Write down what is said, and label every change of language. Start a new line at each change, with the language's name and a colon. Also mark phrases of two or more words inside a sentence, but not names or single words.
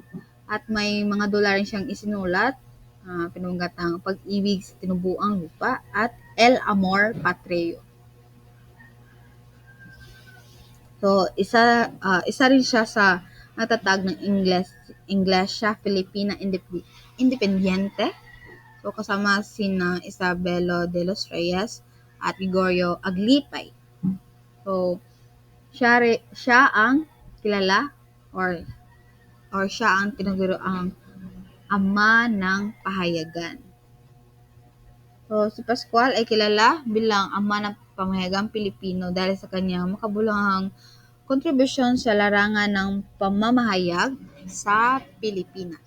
Filipino: At may mga dula rin siyang isinulat, pinunggat ang Pag-ibig sa Tinubuang Lupa at El Amor Patreo. So, isa rin siya sa natatag ng Iglesia Filipina Independiente. So, kasama sina Isabelo de los Reyes at Gregorio Aglipay. So, siya ang kilala or siya ang tinaguro ang ama ng pahayagan. So, si Pascual ay kilala bilang ama ng pamahayagang Pilipino dahil sa kanyang makabuluhang kontribusyon sa larangan ng pamamahayag sa Pilipinas.